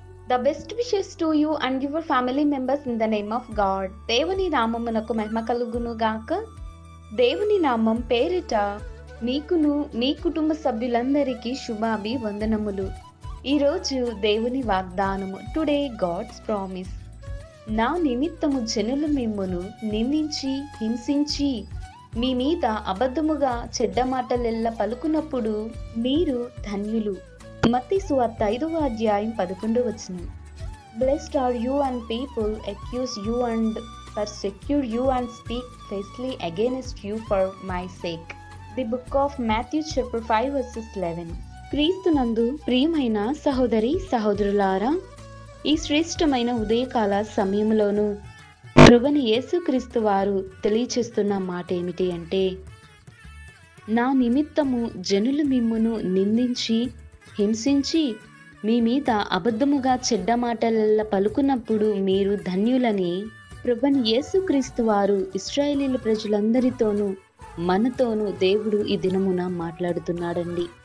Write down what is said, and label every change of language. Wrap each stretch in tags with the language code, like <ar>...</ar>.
<en>The best wishes to you and your family members in the name of God.</en> <te>దేవుని నామమునకు మహిమ కలుగును గాక. దేవుని నామం పేరిట మీకును మీ కుటుంబ సభ్యులందరికీ శుభాభివందనములు. ఈరోజు దేవుని వాగ్దానము.</te> <en>Today God's promise.</en> <te>నా నిమిత్తము జనులు మిమ్మును నిందించి హింసించి మీ మీద అబద్ధముగా చెడ్డ మాటలెల్ల పలుకున్నప్పుడు మీరు ధన్యులు. మత్తయి సువార్త 5వ అధ్యాయం 11వ వచనం.</te> <en>Blessed are you and people accuse you and persecute you and speak falsely against you for my sake. The book of Matthew chapter 5 verses 11.</en> <te>క్రీస్తునందు ప్రియమైన సహోదరి సహోదరులారా, ఈ శ్రేష్టమైన ఉదయకాల సమయంలోనూ ప్రభువైన యేసుక్రీస్తు వారు తెలియచేస్తున్న మాట ఏమిటి అంటే, నా నిమిత్తము జనులు మిమ్మును నిందించి హింసించి మీ మీద అబద్ధముగా చెడ్డ మాటలెల్ల పలుకున్నప్పుడు మీరు ధన్యులని ప్రభువైన యేసుక్రీస్తు వారు ఇశ్రాయేలీయుల ప్రజలందరితోనూ మనతోనూ దేవుడు ఈ దినమున మాట్లాడుతున్నాడండి.</te>